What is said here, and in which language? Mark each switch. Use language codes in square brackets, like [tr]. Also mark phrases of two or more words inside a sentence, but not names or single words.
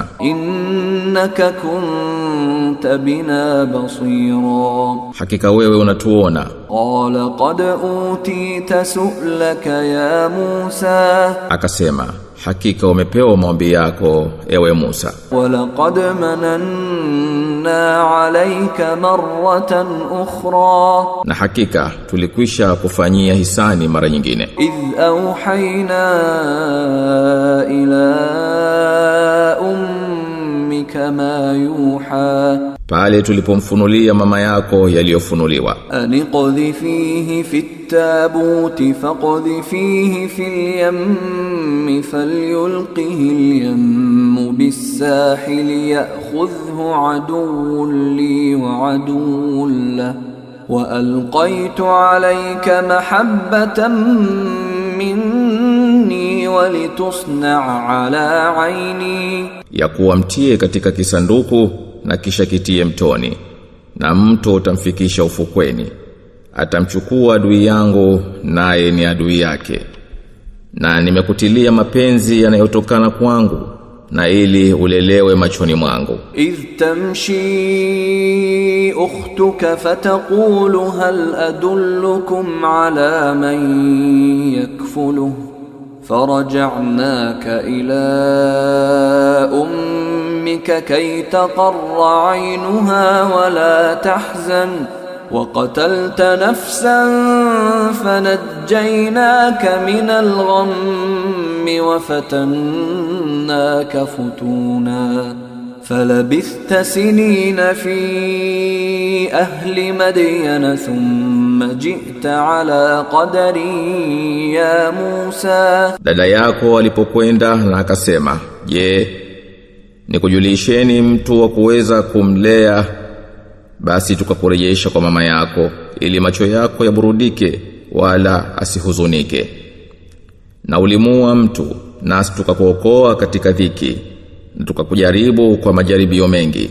[ar] إنك كنت بنا بصيرا, [sw] hakika wewe unatuona. [ar] قال قد أوتيت سؤلك يا موسى, [sw] akasema, hakika umepewa maombi yako ewe Musa. [ar] ولقد مننا عليك مرة أخرى [sw] na hakika tulikwisha kufanyia hisani mara nyingine [ar] إذ أوحينا إلى أمك ما يوحى [sw] pale tulipomfunulia mama yako yaliyofunuliwa [ar] أن اقذفيه في التابوت فاقذفيه في اليم فليلقه اليم بالساحل يأخذه عدو لي وعدو له وألقيت عليك محبة مني ولتصنع على عيني [sw] ya kuwa mtie katika kisanduku na kisha kitie mtoni na mto utamfikisha ufukweni atamchukua adui yangu naye ni adui yake na nimekutilia mapenzi yanayotokana kwangu na ili ulelewe machoni mwangu [ar] إذ تمشي أختك فتقول هل أدلكم على من يكفله فرجعناك إلى أمك كي تقر عينها ولا تحزن وقتلت نفسا فنجيناك من الغم وفتناك فتونا فلبثت سنين في أهل مدين ثم جئت على قدري يا موسى. [sw] Dada yako alipokwenda na akasema, je, nikujulisheni mtu wa kuweza kumlea? Basi tukakurejesha kwa mama yako ili macho yako yaburudike wala asihuzunike. Na ulimua mtu nasi tukakuokoa katika dhiki na tukakujaribu kwa majaribio mengi.